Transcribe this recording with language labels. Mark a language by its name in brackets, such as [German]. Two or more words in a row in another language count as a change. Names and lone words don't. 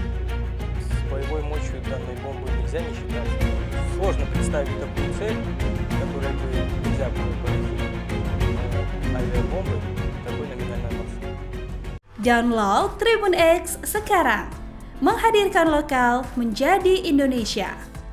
[Russian] С боевой мощью данной бомбы нельзя не считать. Сложно представить такую цель, которая бы нельзя было поразить авиабомбой такой номинальной массы. [Indonesian] Download Tribun X sekarang, menghadirkan lokal menjadi Indonesia.